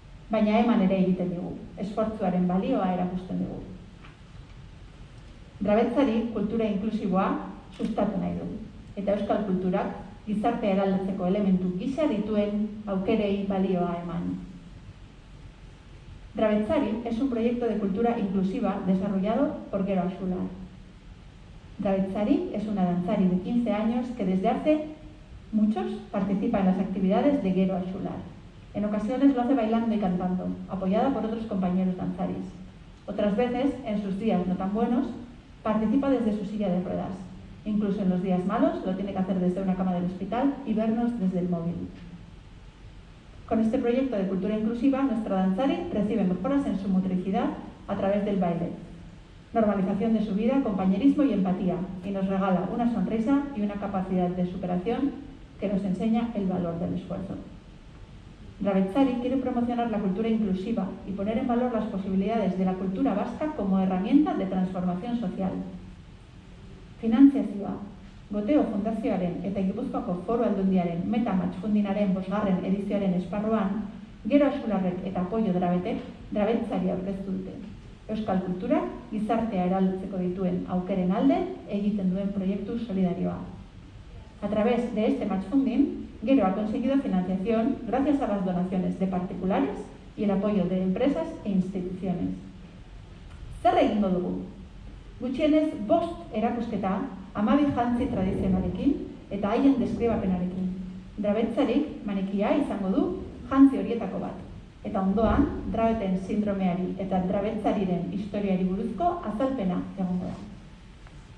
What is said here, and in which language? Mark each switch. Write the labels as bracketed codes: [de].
[eu] Baina eman ere egiten digu, esfortzuaren balioa erakusten dugu. Drabetzari kultura inklusiboa sustatu nahi du, eta euskal kulturak gizartea eraldatzeko elementu gisa dituen aukerei balioa eman. [es] Drabetzari es un proyecto de cultura inclusiva desarrollado por Gero Axular. Drabetzari es una danzari de 15 años que desde hace muchos participa en las actividades de Gero Axular. En ocasiones lo hace bailando y cantando, apoyada por otros compañeros danzaris. Otras veces, en sus días no tan buenos, participa desde su silla de ruedas. Incluso en los días malos lo tiene que hacer desde una cama del hospital y vernos desde el móvil. Con este proyecto de cultura inclusiva, nuestra danzari recibe mejoras en su motricidad a través del baile, normalización de su vida, compañerismo y empatía, y nos regala una sonrisa y una capacidad de superación que nos enseña el valor del esfuerzo. Drabetzari quiere promocionar la cultura inclusiva y poner en valor las posibilidades de la cultura vasca como herramienta de transformación social. [eu] Finanziazioa, Goteo Fundazioaren eta Gipuzkoako Foru Aldundiaren Meta Matchfundinaren 5. edizioaren esparruan, Gero Axularrek eta Apoio Drabetek Drabetzari aurkeztu dute. Euskal kulturak gizartea eraldatzeko dituen aukeren alde egiten duen proiektu solidarioa. [es] A través de este matchfunding, Gero ha conseguido financiación gracias a las donaciones de particulares y el apoyo de empresas e instituciones. [eu] Zer egingo dugu? Gutxienez 5 erakusketa 12 jantzi tradizionalekin eta haien deskribapenarekin. Drabetzarik manikia izango du jantzi horietako bat. Eta ondoan, Drabeten sindromeari eta Drabetzariren historiari buruzko azalpena egongo da.